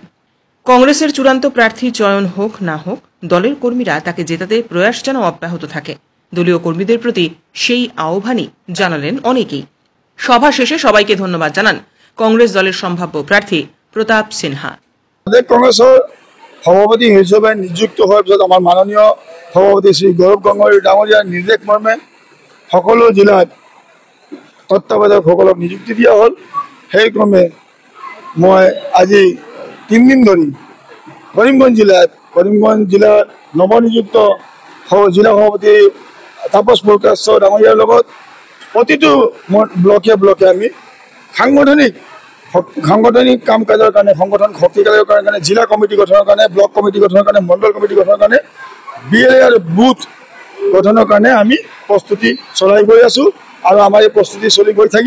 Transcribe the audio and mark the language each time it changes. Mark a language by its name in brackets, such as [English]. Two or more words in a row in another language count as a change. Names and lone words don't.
[Bangla] কংগ্রেসের চূড়ান্ত প্রার্থী চয়ন হোক না হোক, দলের কর্মীরা তাকে জেতাতে প্রয়াস যেন অব্যাহত থাকে, দলীয় কর্মীদের প্রতি সেই আহ্বানই জানালেন অনেকেই। সভা শেষে সবাইকে ধন্যবাদ জানান কংগ্রেস দলের সম্ভাব্য প্রার্থী প্রতাপ সিনহা। কংগ্রেসের সভাপতি হিসেবে নিযুক্ত হওয়ার [Assamese] পিছত আমার মাননীয় সভাপতি শ্রী গৌরব গগৈ ডাঙৰীয়াৰ নিৰ্দেশ মৰ্মে সকলো জিলাত তত্ত্বাৱধায়কসকলক নিযুক্তি দিয়া হ'ল। সেই ক্ৰমে মই আজি 3 দিন ধৰি কৰিমগঞ্জ জিলাৰ নৱনিযুক্ত জিলা সভাপতি তাপস পুৰকায়স্থ ডাঙৰীয়াৰ লগত প্ৰতিটো ব্লকে আমি সাংগঠনিক কাম কাজৰ কাৰণে, সংগঠন শক্তিশালীৰ কাৰণে, জিলা কমিটি গঠনৰ কাৰণে, ব্লক কমিটি গঠনৰ কাৰণে, মণ্ডল কমিটি গঠনৰ কাৰণে, BLA আৰু বুথ গঠনৰ কাৰণে আমি প্ৰস্তুতি চলাই গৈ আছোঁ আৰু আমাৰ এই প্ৰস্তুতি চলি গৈ থাকিব।